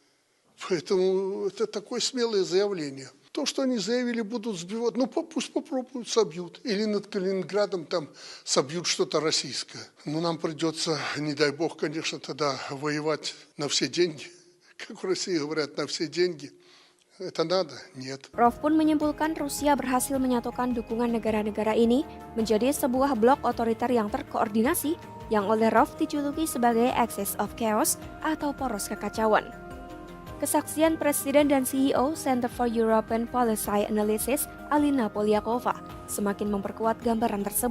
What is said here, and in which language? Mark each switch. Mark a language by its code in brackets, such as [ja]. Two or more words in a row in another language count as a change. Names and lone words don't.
[ru] Поэтому это такое смелое заявление. То, что они заявили, будут сбивать, ну пусть попробуют, собьют. Или над Калининградом там собьют что-то российское. Но нам придется, не дай бог, конечно, тогда воевать на все деньги. Как в России говорят, на все деньги. Это надо? Нет. [id] Rov pun menyimpulkan Rusia berhasil menyatukan dukungan negara-negara ini menjadi sebuah blok otoriter yang terkoordinasi yang oleh Rov dijuluki sebagai [en] Axis of Chaos [id] atau poros kekacauan. Kesaksian Presiden dan CEO Center for European Policy Analysis, Alina Polyakova, semakin memperkuat gambaran tersebut.